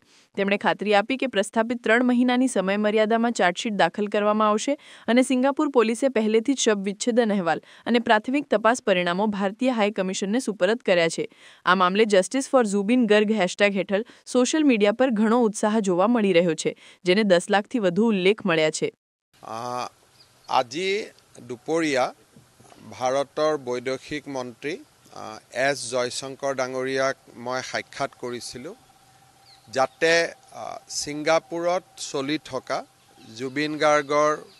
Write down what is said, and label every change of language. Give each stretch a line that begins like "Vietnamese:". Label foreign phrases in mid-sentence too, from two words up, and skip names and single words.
Gujarati: તેમણે ખાતરી આપી કે પ્રસ્થાપિત 3 મહિનાની સમયમર્યાદામાં ચાર્જશીટ દાખલ કરવામાં આવશે અને સિંગાપુર પોલીસે પહેલેથી જ શબ વિચ્છેદન અહેવાલ અને પ્રાથમિક તપાસ પરિણામો ભારતીય હાઈ કમિશનને સુપરત કર્યા છે. આ મામલે જસ્ટિસ ફોર ઝુબિન ગર્ગ હેશટેગ હેઠળ સોશિયલ મીડિયા પર ઘણો ઉત્સાહ જોવા મળી રહ્યો છે, જેને 10 લાખથી વધુ ઉલ્લેખ મળ્યા છે.
Assamese: আজি দুপৰীয়া ভাৰতৰ বৈদেশিক মন্ত্ৰী এছ জয়শংকৰ ডাঙৰীয়াক মই সাক্ষাৎ কৰিছিলোঁ, যাতে ছিংগাপুৰত চলি থকা জুবিন গাৰ্গৰ